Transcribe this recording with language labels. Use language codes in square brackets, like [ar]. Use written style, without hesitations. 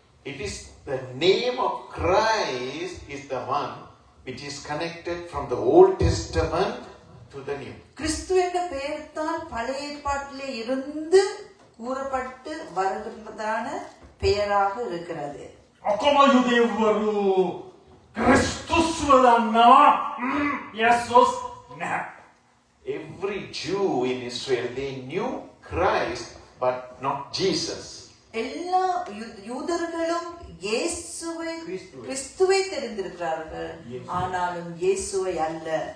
[en] It is the name of Christ is the one which is connected from the Old Testament to the New. [ta] கிறிஸ்து என்ற பெயர் தான் பழைய ஏற்பாட்டிலே இருந்து கூறப்பட்டு வருகின்றதான பெயராக இருக்கிறது. [si] ඔක්කොම යුදෙව්වරු ක්‍රිස්තුස්ව දන්නවා, යේසුස් නැහැ. [en] Every Jew in Israel, they knew Christ but not Jesus. [ta] எல்லா யூதர்களும் இயேசுவை கிறிஸ்துவை தெரிந்திருக்கிறார்கள், ஆனாலும் இயேசுவை அல்ல.